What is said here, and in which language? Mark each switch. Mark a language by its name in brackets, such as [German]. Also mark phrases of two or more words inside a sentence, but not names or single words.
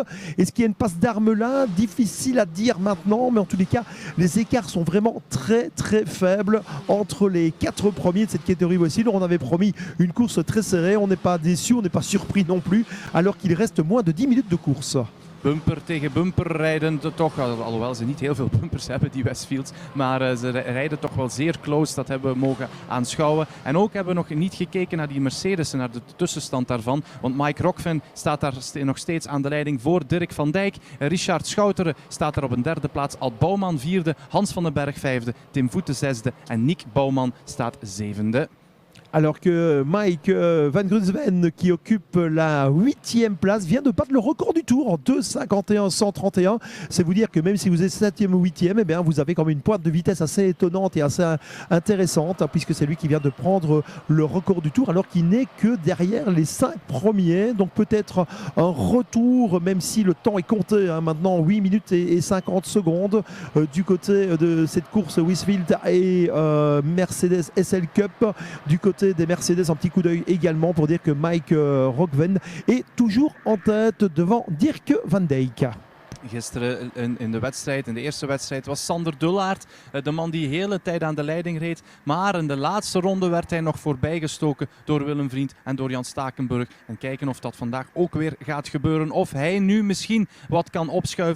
[French] Est-ce qu'il y a une passe d'armes là? Difficile à dire maintenant, mais en tous les cas, les écarts sont vraiment très faibles entre les 4 premiers de cette catégorie Westfield. On avait promis une course très serrée, on n'est pas déçu, on n'est pas surpris non plus, alors qu'il reste moins de 10 minutes de course. [Dutch] Bumper tegen bumper rijden toch, alhoewel ze niet heel veel bumpers hebben, die Westfields, maar ze rijden toch wel zeer close, dat hebben we mogen aanschouwen. En ook hebben we nog niet gekeken naar die Mercedes en naar de tussenstand daarvan, want Mike Rockven staat daar nog steeds aan de leiding voor Dirk van Dijk. Richard Schouteren staat daar op een 3e plaats, Ad Bouwman 4e, Hans van den Berg 5e, Tim Voeten 6e en Nick Bouwman staat 7e. [French] Alors que Mike Van Grunsven, qui occupe la 8e place, vient de battre le record du tour en 2,51,131. C'est vous dire que même si vous êtes 7e ou 8e, eh bien, vous avez quand même une pointe de vitesse assez étonnante et assez intéressante, hein, puisque c'est lui qui vient de prendre le record du tour, alors qu'il n'est que derrière les 5 premiers. Donc peut-être un retour, même si le temps est compté, hein, maintenant 8 minutes et 50 secondes du côté de cette course Westfield et Mercedes SL Cup. Du côté des Mercedes, un petit coup d'œil également pour dire que Mike Rockven est toujours en tête devant Dirk van Dijk. [Dutch] Gisteren in de wedstrijd, in de eerste wedstrijd, was Sander Dullaert de man die de hele tijd aan de leiding reed. Maar in de laatste ronde werd hij nog voorbijgestoken door Willem Vriend en door Jan Stakenburg. En kijken of dat vandaag ook weer gaat gebeuren. Of hij nu misschien wat kan opschuiven.